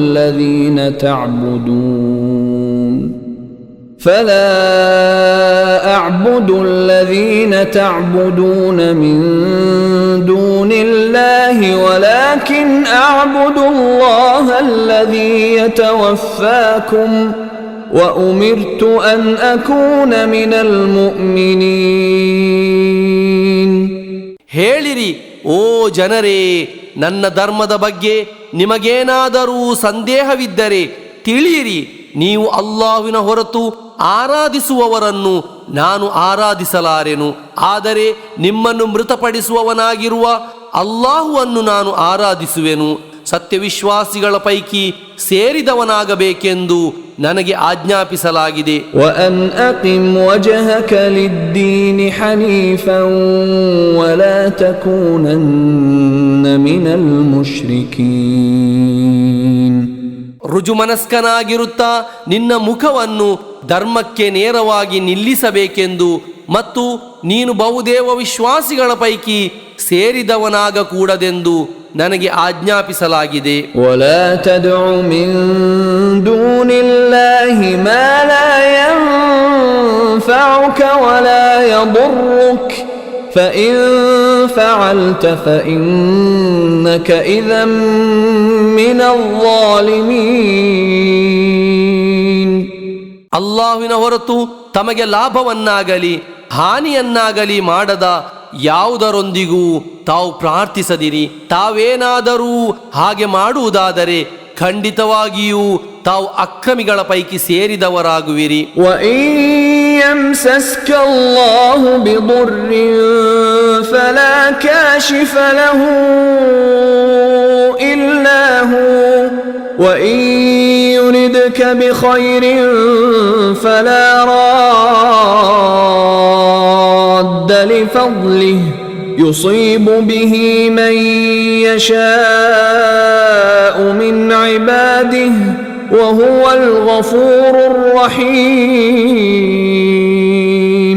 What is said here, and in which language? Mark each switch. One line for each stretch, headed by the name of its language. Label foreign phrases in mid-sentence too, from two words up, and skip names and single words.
Arabic: الذين تعبدون من دون الله ولكن أعبد الله الذي يتوفاكم وأمرت أن أكون من المؤمنين.
Kannada: ಹೇಳಿರಿ, ಓ ಜನರೇ, ನನ್ನ ಧರ್ಮದ ಬಗ್ಗೆ ನಿಮಗೇನಾದರೂ ಸಂದೇಹವಿದ್ದರೆ ತಿಳಿಯಿರಿ, ನೀವು ಅಲ್ಲಾಹ್ವಿನ ಹೊರತು ಆರಾಧಿಸುವವರನ್ನು ನಾನು ಆರಾಧಿಸಲಾರೆನು. ಆದರೆ ನಿಮ್ಮನ್ನು ಮೃತಪಡಿಸುವವನಾಗಿರುವ ಅಲ್ಲಾಹುವನ್ನು ನಾನು ಆರಾಧಿಸುವೆನು. ಸತ್ಯವಿಶ್ವಾಸಿಗಳ ಪೈಕಿ ಸೇರಿದವನಾಗಬೇಕೆಂದು ನನಗೆ ಆಜ್ಞಾಪಿಸಲಾಗಿದೆ.
Arabic: وأن أقم وجهك للدين حنيفا ولا تكونن من المشركين.
Kannada: ರುಜುಮನಸ್ಕನಾಗಿರುತ್ತಾ ನಿನ್ನ ಮುಖವನ್ನು ಧರ್ಮಕ್ಕೆ ನೇರವಾಗಿ ನಿಲ್ಲಿಸಬೇಕೆಂದು ಮತ್ತು ನೀನು ಬಹುದೇವ ವಿಶ್ವಾಸಿಗಳ ಪೈಕಿ ಸೇರಿದವನಾಗಕೂಡದೆಂದು ನನಗೆ ಆಜ್ಞಾಪಿಸಲಾಗಿದೆ.
Arabic: ولا تدع من دون الله ما لا ينفعك ولا يضرك فإن فعلت فإنك إذا من الظالمين.
Kannada: ಅಲ್ಲಾಹ್ವಿನ ಹೊರತು ತಮಗೆ ಲಾಭವನ್ನಾಗಲಿ ಹಾನಿಯನ್ನಾಗಲಿ ಮಾಡದ ಯಾವುದರೊಂದಿಗೂ ತಾವು ಪ್ರಾರ್ಥಿಸದಿರಿ. ತಾವೇನಾದರೂ ಹಾಗೆ ಮಾಡುವುದಾದರೆ ಖಂಡಿತವಾಗಿಯೂ ತಾವು ಅಕ್ರಮಿಗಳ ಪೈಕಿ ಸೇರಿದವರಾಗುವಿರಿ.
Arabic: وَإِن يَمْسَسْكَ اللَّهُ بِضُرٍّ فَلَا كَاشِفَ لَهُ إِلَّا هُوَ وَإِن يُرِدْكَ بِخَيْرٍ فَلَا رَادَّ لِفَضْلِهِ يُصِيبُ بِهِ مَن يَشَاءُ مِنْ عِبَادِهِ وَهُوَ الْغَفُورُ الرَّحِيمُ.